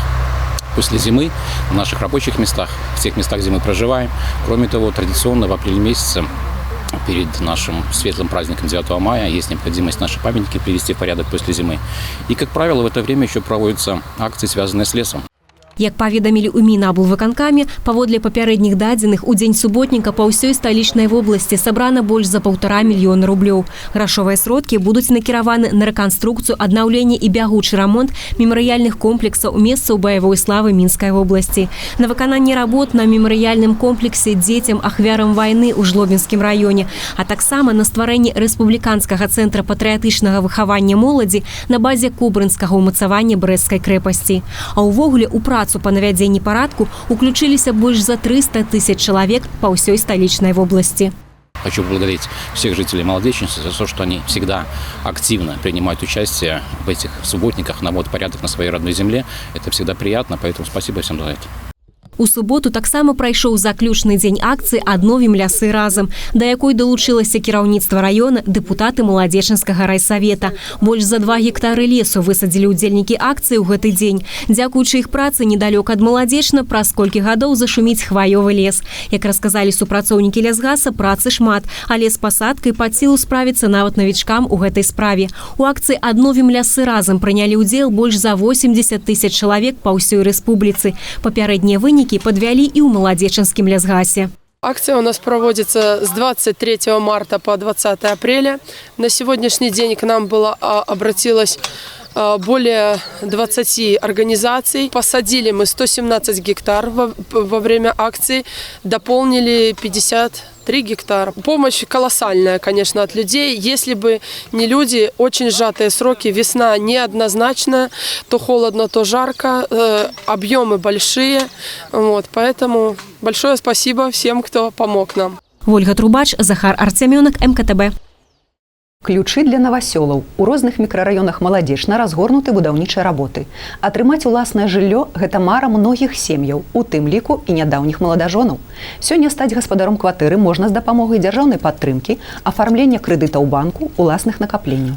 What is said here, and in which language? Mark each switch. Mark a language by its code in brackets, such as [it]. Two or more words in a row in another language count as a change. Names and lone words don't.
[ru] После зимы в наших рабочих местах, в тех местах, где мы проживаем. Кроме того, традиционно в апреле месяце перед нашим светлым праздником 9 мая есть необходимость наши памятники привести в порядок после зимы. И, как правило, в это время еще проводятся акции, связанные с лесом. [be] Як паведамілі ў Мінаблвыканкаме, паводле папярэдніх дадзеных, у дзень суботніка па ўсёй сталічнай вобласці сабрана больш за 1,5 мільёна рублёў. Грашовыя сродкі будуць накіраваны на рэканструкцыю, аднаўленне і бягучы рамонт мемарыяльных комплексаў месцаў баявой славы Мінскай вобласці. На выкананне работ на мемарыяльным комплексе дзецям ахвярам вайны ў Жлобінскім раёне, а таксама на стварэнне рэспубліканскага цэнтра патрыятычнага выхавання моладзі на базе кубрынскага ўмацавання Брэсцкай крэпасці. А ўвогуле у працу по навядзенні парадку [ru] уключились больше за 300 000 человек по всей столичной области. Хочу поблагодарить всех жителей Маладеченска за то, что они всегда активно принимают участие в этих субботниках, наводят порядок на своей родной земле. Это всегда приятно, поэтому спасибо всем за это. [be] У суботу таксама прайшоў заключны дзень акцыі «Адновім лясы разам», да якой далучылася кіраўніцтва раёна, дэпутаты Маладзечанскага райсавета. Больш за 2 гектары лесу высадзілі ўдзельнікі акцыі ў гэты дзень. Дзякуючы іх працы недалёка ад Маладзечна праз колькі гадоў зашуміць хваёвы лес. Як расказалі супрацоўнікі лясгаса, працы шмат, але з пасадкай пад сілу справіцца нават навічкам у гэтай справе. У акцыі «Адновім лясы разам» прынялі ўдзел больш за 80 000 чалавек па ўсёй рэспубліцы. Папярэднія вынікі [ru] подвели и [be] у Маладзечанскім лясгасе. [ru] Акция у нас проводится с 23 марта по 20 апреля. На сегодняшний день к нам обратилось более 20 организаций. Посадили мы 117 гектар во время акции, дополнили 53 гектара. Помощь колоссальная, конечно, от людей. Если бы не люди, очень сжатые сроки, весна неоднозначная, то холодно, то жарко, объемы большие. Вот, поэтому большое спасибо всем, кто помог нам. Ольга Трубач, Захар Артемёнок, МКТБ. [be] Ключы для навасёлаў. У розных мікрараёнах Маладзечна разгорнуты будаўнічыя работы. Атрымаць уласнае жыллё – гэта мара многіх сем'яў, у тым ліку і нядаўніх маладажонаў. Сёння стаць гаспадаром кватэры можна з дапамогай дзяржаўнай падтрымкі, афармлення крэдыта ў банку, уласных накапленняў.